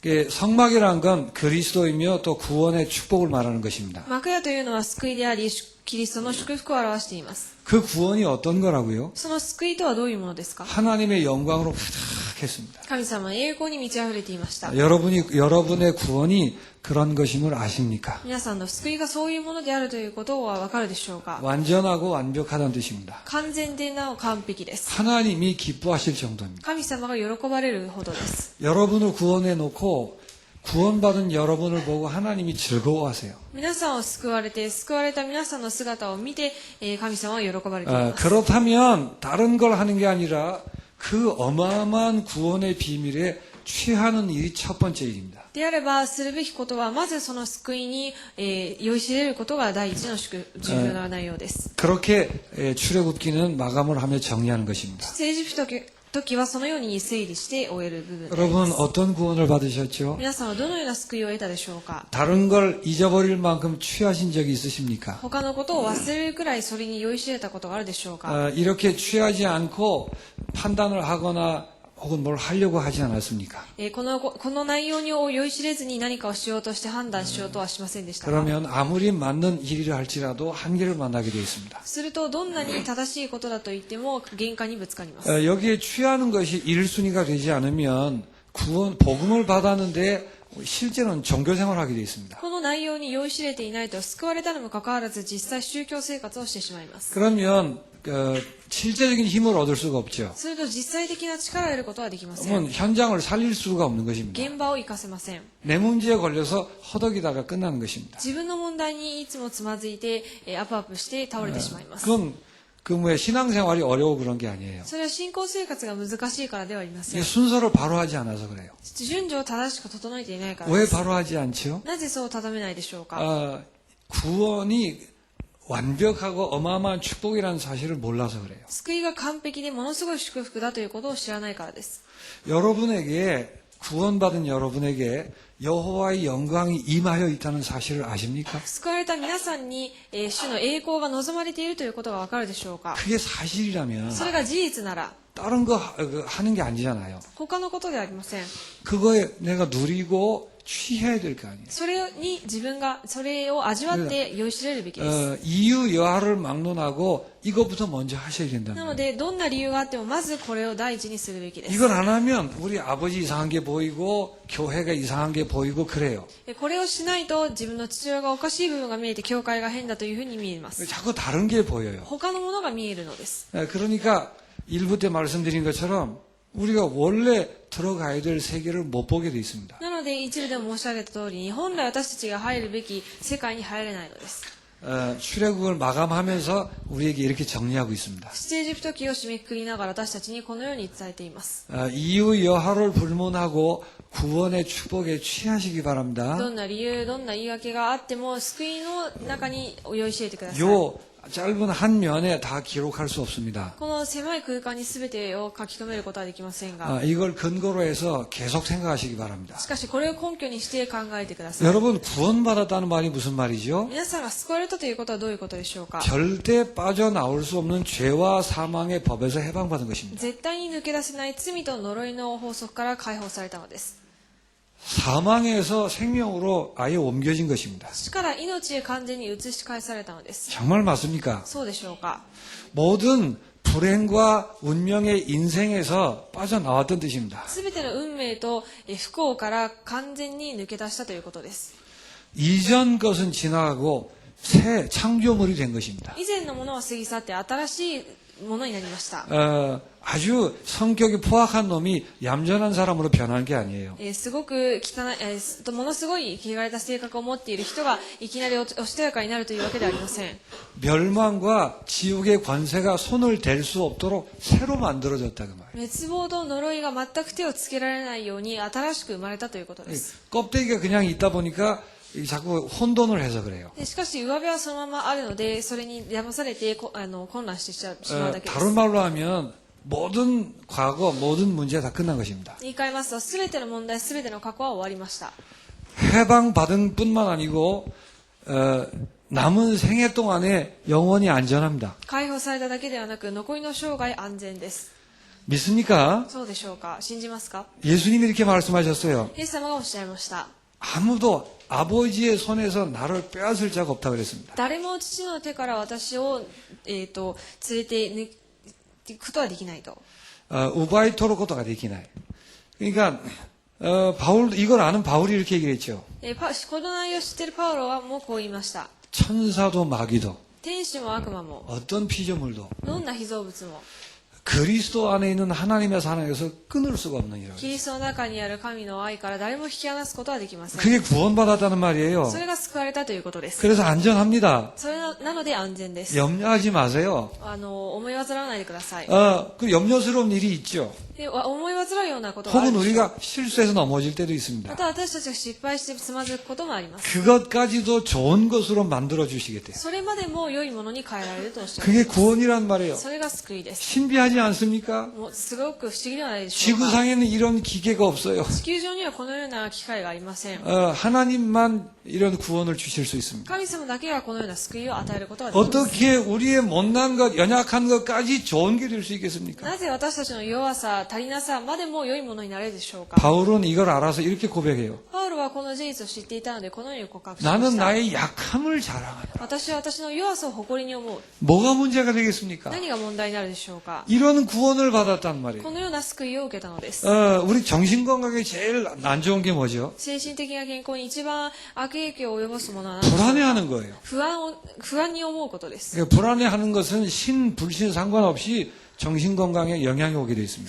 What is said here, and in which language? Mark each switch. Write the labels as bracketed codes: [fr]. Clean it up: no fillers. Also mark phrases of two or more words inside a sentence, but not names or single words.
[ko] 성막이란 건 그리스도이며 또 구원의 축복을 말하는 것입니다. [ja] 幕屋というのは救いであり、キリストの祝福を表しています。 [ko] 그 구원이 어떤 거라고요? [ja] その救いとはどういうものですか。 [ko] 하나님의 영광으로 가득했습니다. [ja] 神様の栄光に満ち溢れていました。 [ko] 여러분의 구원이 그런 것임을 아십니까? [ja] 皆さんの救いがそういうものであるということはわかるでしょうか。 [ko] 완전하고 완벽하다는 뜻입니다. [ja] 完全でなお完璧です。 [ko] 하나님이 기뻐하실 정도입니다. [ja] 神様が喜ばれるほどです。 [ko] 여러분을 구원해 놓고 구원받은 여러분을 보고 하나님이 즐거워하세요. [ja] 皆さんを救われて、救われた皆さんの姿を見て、神様は喜ばれています。 [ko] 그렇다면 다른 걸 하는 게 아니라 그 어마어마한 구원의 비밀에 취하는 일이 첫 번째 일입니다. [ja] であれば、するべきことは、まずその救いに、酔いしれることが第一の重要な内容です。 [ko] 그렇게 출애굽기는 마감을 하며 정리하는 것입니다. [ja] 出エジプト時はそのように整理して終える部分です。 [ko] 여러분 어떤 구원을 받으셨죠? [ja] 皆さんはどのような救いを得たでしょうか。 [ko] 다른 걸 잊어버릴 만큼 취하신 적이 있으십니까? [ja] 他のことを忘れるくらいそれに酔いしれたことがあるでしょうか。 [ko] 이렇게 취하지 않고 판단을 하거나 혹은 뭘 하려고 하지 않았습니까? [ja] この内容に酔いしれずに何かをしようとして判断しようとはしませんでしたが、 [ko] 그러면 아무리 맞는 일이라 할지라도 한계를 만나게 되어 있습니다. [ja] するとどんなに正しいことだと言っても限界にぶつかります。 [ko] 여기에 취하는 것이 1순위가 되지 않으면 복음을 받았는데 실제는 종교생활을 하게 되어 있습니다. [ja] この内容に酔いしれていないと救われたにもかかわらず実際宗教生活をしてしまいます。 [ko] 그러면 실제적인 힘을 얻을 수가 없죠. [ja] すると実際的な力を得ることはできません。 [ko] 그러면 현장을 살릴 수가 없는 것입니다. [ja] 現場を生かせません。 [ko] 내 문제에 걸려서 허덕이다가 끝나는 것입니다. [ja] 自分の問題にいつもつまずいてアップアップして倒れてしまいます。 [ko] 그건 신앙생활이 어려워 그런 게 아니에요. [ja] それは信仰生活が難しいからではありませ [ko] 이게 [ja] ん。 [ko] 순서를 바로 하지 않아서 그래요. [ja] 順序を正しく整えていないからで [ko] 왜 [ja] す。 [ko] 바로 하지 않죠? [ja] なぜそう定めないでしょうか。 [ko] 구원이 완벽하고 어마어마한 축복이라는 사실을 몰라서 그래요. [ja] 救いが完璧でものすごい祝福だということを知らないからです。 [ko] 여러분에게 구원받은 여러분에게 여호와의 영광이 임하여 있다는 사실을 아십니까? [ja] 救われた皆さんに、主の栄光が望まれているということがわかるでしょうか。 [ko] 그게 사실이라면 [ja] それが事実なら [ko] 다른 거 하는 게 아니잖아요. [ja] 他のことではありません。 [ko] 그거에 내가 누리고 취해야 될 거 아니에요. [ja] それに自分がそれを味わって酔いしれるべきです。 [ko] 이유 여하를 막론하고 이것부터 먼저 하셔야 된다는 [ja] な [ko] 거예요. [ja] のでどんな理由があってもまずこれを第一にするべきです。 [ko] 이걸 안 하면 우리 아버지 이상한 게 보이고 교회가 이상한 게 보이고 그래요. [ja] これをしないと自分の父親がおかしい部分が見えて教会が変だというふうに見えます。 [ko] 자꾸 다른 게 보여요. [ja] 他のものが見えるのです。 [ko] 그러니까 일부 때 말씀드린 것처럼 우리가 원래 들어가야 될 세계를 못 보게 돼 있습니다. [ja] なので一部でも申し上げた通りに本来私たちが入るべき世界に入れないのです。 [ko] 출애굽을 마감하면서 우리에게 이렇게 정리하고 있습니다. [ja] 出エジプト記を締めくくりながら私たちにこのように伝えています。 [ko] 이유 여하를 불문하고 구원의 축복에 취하시기 바랍니다. [ja] どんな理由、どんな言い訳があっても救いの中に酔いしれてください。 [ko] 요 짧은 한 면에 다 기록할 수 없습니다. [ja] この狭い空間に全てを書き留めることはできませんが、 [ko] 이걸 근거로 해서 계속 생각하시기 바랍니다. [ja] しかしこれを根拠にして考えてください。 [ko] 여러분 구원받았다는 말이 무슨 말이죠? [ja] 皆さんが救われたということはどういうことでしょうか。 [ko] 절대 빠져나올 수 없는 죄와 사망의 법에서 해방받은 것입니다. [ja] 絶対に抜け出せない罪と呪いの法則から解放されたのです。 [ko] 사망에서 생명으로 아예 옮겨진 것입니다. [ja] 死から命へ完全に移し返されたのです。 [ko] 정말 맞습니까? [ja] そうでしょうか。 [ko] 모든 불행과 운명의 인생에서 빠져나왔던 뜻입니다. [ja] すべての運命と不幸から完全に抜け出したということです。 [ko] 이전 것은 지나가고 새 창조물이 된 것입니다. [ja] 以前のものは過ぎ去って新しいものになりました。 [ko] 아주 성격이 포악한 놈이 얌전한 사람으로 변한 게 아니에요. [ja] すごく汚い、ものすごい汚れた性格を持っている人がいきなりおしとやかになるというわけではありません。 [ko] 멸망과 지옥의 관세가 손을 댈 수 없도록 새로 만들어졌다 그 말이에요. [ja] 滅亡と呪いが全く手をつけられないように新しく生まれたということです。 [ko] 껍데기가 그냥 있다 보니까 자꾸 혼돈을 해서 그래요. [ja] しかし上辺はそのままあるのでそれに騙されて混乱してしまうだけです。 [ko] 다른 말로 하면 모든 과거, 모든 문제 다 끝난 것입니다. [ja] 言い換えますと全ての問題、全ての過去は終わりました。 [ko] 해방받은 뿐만 아니고 남은 생애 동안에 영원히 안전합니다. [ja] 解放されただけではなく残りの生涯安全です。 [ko] 믿습니까? [ja] そうでしょうか。信じますか。 [ko] 예수님이 이렇게 말씀하셨어요. [ja] イエス様がおっしゃいました。 [ko] 아무도 아버지의 손에서 나를 빼앗을 자가 없다고 그랬습니다. [ja] 誰も父の手から私を、連れていくことはできないと。 [ko] 우바이토로 것도가 되기나요. 그러니까 이걸 아는 바울이 이렇게 얘기했죠. [ja] この内容を知っているパウロはもうこう言いました。 [ko] 천사도 마귀도 [ja] 天使も悪魔も [ko] 어떤 피조물도 [ja] どんな被造物も [ko] 그리스도 안에 있는 하나님의 사랑에서 끊을 수가 없는 일이라고. [ja] キリストの中にある神の愛から誰も引き離すことはできません。 [ko] 그게 구원받았다는 말이에요. [ja] それが救われたということです。 [ko] 그래서 안전합니다. [ja] それなので安全です。 [ko] 염려하지 마세요. [ja] 思い煩わないでください。 [ko] 그 염려스러운 일이 있죠. [ja] で思い煩うようなことがある [ko] 혹은 [ja] でしょう。 [ko] 우리가 실수해서 넘어질 때도 있습니다. [ja] また私たちが失敗してつまずくこともあります。 [ko] 그것까지도 좋은 것으로 만들어 주시겠대요. [ja] それまでも良いものに変えられるとおっしゃいます。 [ko] 그게 구원이란 말이에요. [ja] それが救いです。 [ko] 신비하지 이상하지 않습니까? [ja] もうすごく不思議ではないでしょうか。 [ko] 지구상에는 이런 기계가 없어요. [ja] 地球上にはこのような機会がありません。 [ko] 하나님만 이런 구원을 주실 수 있습니다. [ja] 神様だけがこのような救いを与えることができます。 [ko] 어떻게 우리의 못난 것, 연약한 것까지 좋은 게 될 수 있겠습니까? [ja] なぜ私たちの弱さ、足りなさまでも良いものになれるでしょうか。 [ko] 바울은 이걸 알아서 이렇게 고백해요. [ja] パウロはこの事実を知っていたのでこのように告白しま [ko] 나는 [ja] した。 [ko] 나의 약함을 자랑한다. [ja] 私は私の弱さを誇りに思う。 [ko] 뭐가 문제가 되겠습니까? [ja] 何が問題になるでしょうか。 [ko] 이런 구원을 받았단 [ja] こ [ko] 말이에요. [ja] のような救いを受けたのです。 [ko] 우리 정신건강에 제일 안 좋은 게 뭐죠? [ja] 精神的な健康に一番悪影響を及ぼすものは何 [ko] 불안해하는 거예요. [ja] 不安に思うことです。 [ko] 그러니까 불안해하는 것은 신, 불신 상관없이 정신건강에 영향이 오게 되어 있습니다.